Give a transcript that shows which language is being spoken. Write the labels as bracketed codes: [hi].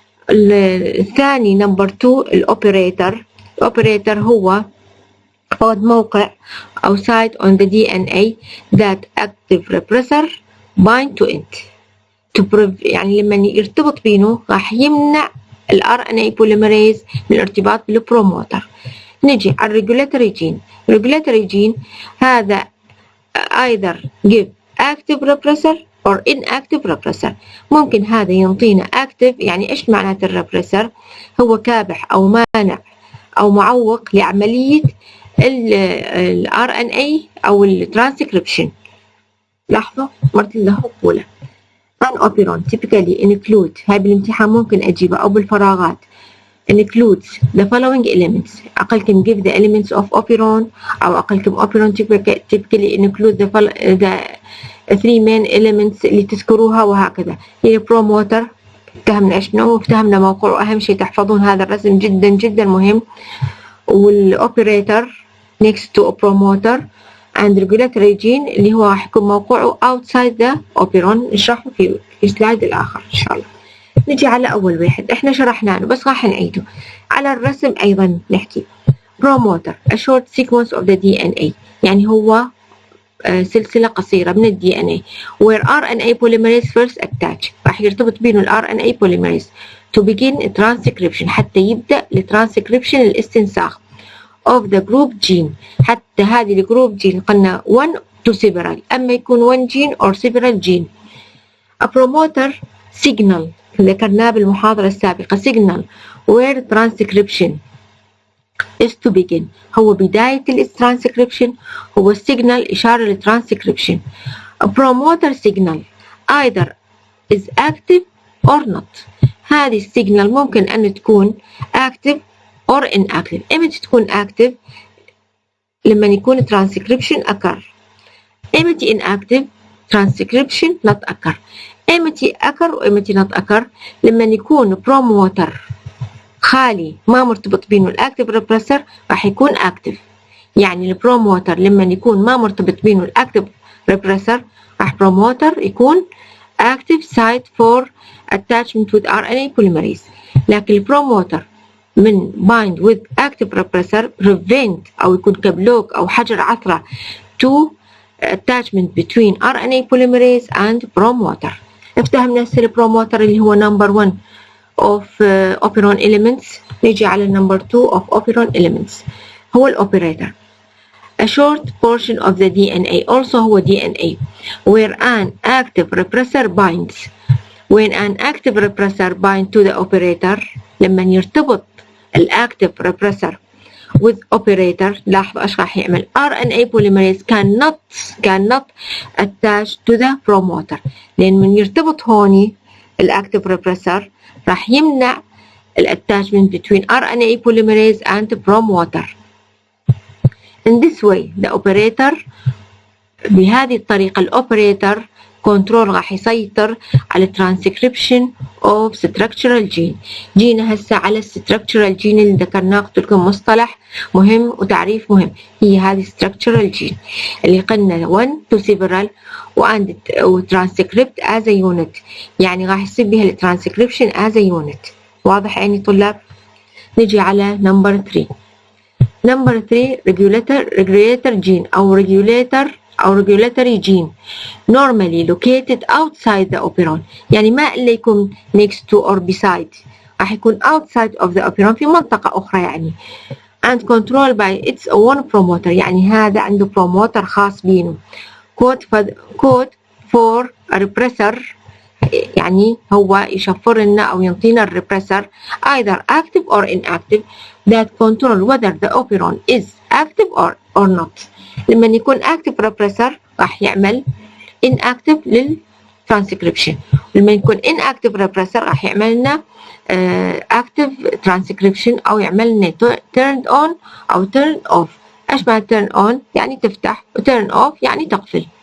[ar] الثاني نمبر 2 الاوبريتر هو موقع أو [en] site on the DNA that active repressor bind to it [ar] يعني لما يرتبط بينه راح يمنع ال RNA polymerase من الارتباط بالبروموتر. نجي على الريجولاتوري جين. الريجولاتوري جين هذا [en] either give active repressor or inactive repressor. [ar] ممكن هذا ينطينا active، يعني ايش معنات الريبريسر؟ هو كابح او مانع او معوق لعملية ال RNA او الترانسكريبشن. لاحظوا مرت له أولى. [en] An operon typically include، [ar] هاي بالامتحان ممكن أجيبها أو بالفراغات، [en] includes the following elements. [ar] أقلكم [en] give the elements of operon، أو أقلكم operon typically include the three main elements [ar] اللي تذكروها وهكذا. هي promoter، افتهمنا ايش منه وافتهمنا موقعه، وأهم شيء تحفظون هذا الرسم جدا جدا مهم. والoperator [en] next to a promoter and regulatory gene [ar] اللي هو راح يكون موقعه [en] outside the operon، [ar] نشرحه في السلايد الآخر إن شاء الله. نجي على أول واحد إحنا شرحناه بس راح نعيده. على الرسم أيضا نحكي [en] promoter a short sequence of the DNA، [ar] يعني هو سلسلة قصيرة من ال [en] DNA where RNA polymerase first attach، [ar] راح يرتبط بينه ال [en] RNA polymerase to begin transcription، [ar] حتى يبدأ الترانسكريبشن الاستنساخ [en] of the group gene. [ar] حتى هذه الجروب جين قلنا 1 to several، أما يكون [en] 1 gene or several gene. A promoter signal [ar] ذكرناه بالمحاضرة السابقة، [en] signal where transcription is to begin، [ar] هو بداية الترانسكريبشن، هو السيجنال إشارة للترانسكريبشن. [en] A promoter signal either is active or not. [ar] هذه السيجنال ممكن أن تكون active or inactive. إمتى تكون active؟ لما يكون [en] transcription occur. إمتى inactive؟ transcription not occur. [ar] إمتى occur وإمتى not occur؟ لما يكون promoter خالي ما مرتبط بينه الأكتيف repressor راح يكون active. يعني البروموتر لما يكون ما مرتبط بينه الأكتيف repressor راح promoter يكون [en] active site for attachment with RNA polymerase. [ar] لكن البروموتر من [en] bind with active repressor prevent [ar] أو يكون كبلوك أو حجر عثرة [en] to attachment between RNA polymerase and promoter. [ar] افتهمنا السيل [en] promoter [ar] اللي هو [en] number 1 of operon elements. [ar] نيجي على [en] number 2 of operon elements هو الoperator. A short portion of the DNA also هو DNA where an active repressor binds. When an active repressor binds to the operator، لما يرتبط الactive repressor with operator، [ar] لاحظ ايش راح يعمل؟ [en] RNA polymerase cannot attach to the promoter، [ar] لأن من يرتبط هوني [en] الactive repressor [ar] راح يمنع [en] attachment between RNA polymerase and promoter. In this way the operator، [ar] بهذه الطريقة [en] الoperator control [ar] راح يسيطر على [en] transcription of structural gene. [ar] جينا هسه على structural gene اللي ذكرناه، قلت لكم مصطلح مهم وتعريف مهم، هي هذه structural gene اللي قلنا 1 to several و [en] transcript as a unit، [ar] يعني راح يصير بها الترانسكريبشن as a unit. واضح يعني طلاب؟ نجي على number 3. [en] number 3 regulator gene أو regulatory gene normally located outside the operon، [ar] يعني ما إلا يكون [en] next to or beside، راح يكون outside of the operon [ar] في منطقة أخرى يعني. [en] and controlled by its own promoter، [ar] يعني هذا عنده [en] promoter [ar] خاص بينه. [en] code for a repressor، [ar] يعني هو يشفر لنا أو ينطينا الريبريسر [en] either active or inactive that control whether the operon is active or not. [ar] لما يكون active repressor راح يعمل inactive للtranscription، لما يكون inactive repressor راح يعمل لنا active transcription أو يعمل لنا [en] turned on أو turned off. [ar] إيش معنى turn on؟ يعني تفتح، و turn off يعني تقفل.